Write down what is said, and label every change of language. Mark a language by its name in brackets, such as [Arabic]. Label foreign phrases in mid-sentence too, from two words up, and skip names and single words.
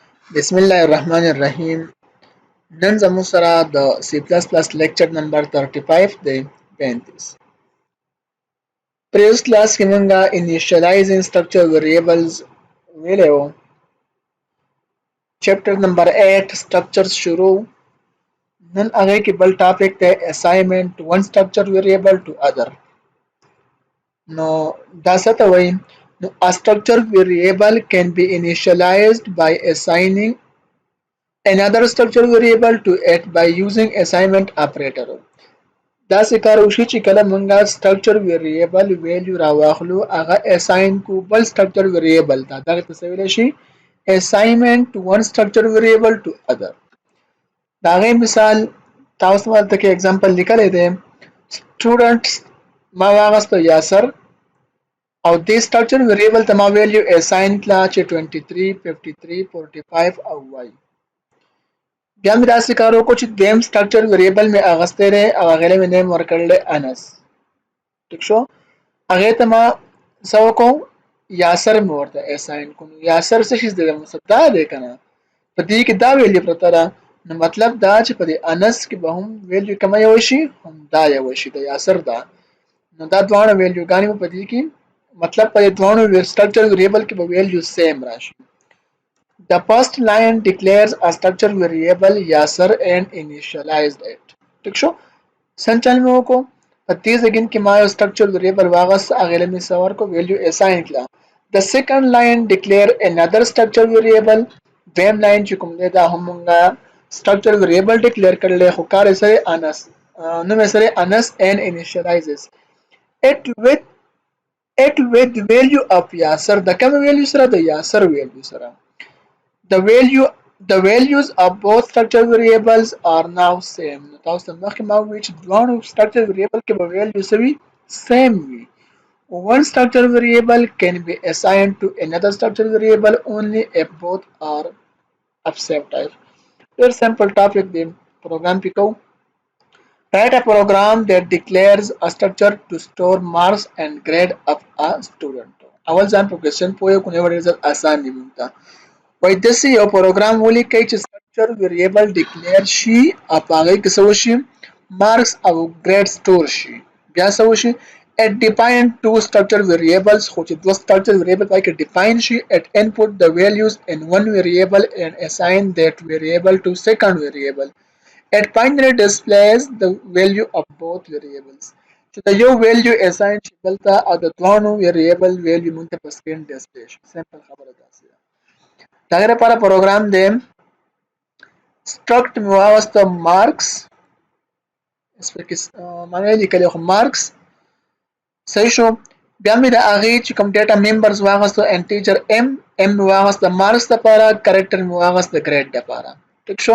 [Pashto] Bismillahirrahmanirrahim. نن زموږ سره د C++ لیکچر نمبر 35 دی 35. پریوس کلاس کې مونږه [English] initializing structure variables [Pashto] ویلو. چپټر نمبر 8 structures شروع. نن هغه کې بل ټاپک دی [English] assignment one structure variable to other. [Pashto] نو دا څه ته وایي؟ [English] نو a structure variable can be initialized by assigning another structure variable to it by using assignment operator. [Pashto] داسې کار وشي چې کله مونږه [English] structure variable [Pashto] value راواخلو هغه assign کو بل [English] structure variable [Pashto] ته دغه ته څه ویلی شي [English] assignment one structure variable to other. [Pashto] د هغې مثال تاسو دلته کې example لیکلی دی students ما واغسته یاسر او دې [English] structure variable [Pashto] ته ما value assign کړه چې 23 53 45 او y. بیا مې داسې کار وکړو چې دویم [English] structure variable [Pashto] مې اغستی دی او هغې له مې نیم ورکړلی انس. ټیک شو؟ هغې ته ما څه وکړو یاسر مې ورته اساین کړو. یاسر څه شي دی مطلب دا دی که نه په دې کې دا ویلیو پرته ده نو مطلب دا چې په دې انس کې به هم ویلیو کومه یوه شي هم دا یوه شي د یاسر ده. نو دا دواړه ویلیوګانې به په دې کې مطلب په دې دواړو [English] structure variable [Pashto] کې به [English] value same [Pashto] راشي. [English] The first line declares a structure variable yasser and initialized it. [Pashto] ٹھیک شو؟ سنچل مې وکړو په دې ځای کې ما یو [English] structure variable [Pashto] واغست هغې له مې څه ورکړو value assign کړه. [English] The second line declare another structure variable. [Pashto] دویم لاین چې کوم دی دا هم مونږه [English] structure variable declare [Pashto] کړلی خو کار یې سره انس نوم یې سره انس [English] and initializes it with value of yasser [Pashto] د کوم value سره د yasser value سره. [English] The values of both structure variables are now same. [Pashto] نو تاسو ته مخکې ما وویل چې دواړو [English] structure variable [Pashto] کې به value څه وي same وي. [English] One structure variable can be assigned to another structure variable only if both are of same type. [Pashto] ډېر [English] simple topic [Pashto] دی program پې کوو. [English] Write a program that declares a structure to store marks and grade of a student. [Pashto] اول ځان په question پوه یو کو نه ډېر زیات آسان دی موږ ته. وای داسې یو پروګرام ولیکئ چې [English] structure variable declare [Pashto] شي او په هغې کې څه وشي marks او [English] grade store [Pashto] شي. بیا څه وشي [English] it define two structure variables [Pashto] خو چې دوه [English] structure variable [Pashto] پای کې [English] define شي it input the values in one variable and assign that variable to second variable. It finally displays the value of both variables. [Pashto] چې د یو value assign شي بل ته او د دوانو [English] variable value [Pashto] مونږ ته په [English] screen display [Pashto] شي. simple خبره داسې ده. د هغې لپاره پروګرام دی struct مې واغسته marks معنی یې لیکلی خو marks صحیح شو. بیا مې د هغې چې کوم [English] data members [Pashto] واغسته انټیجر m مې واغسته marks دپاره کرکټر مې واغسته grade دپاره. ټیک شو؟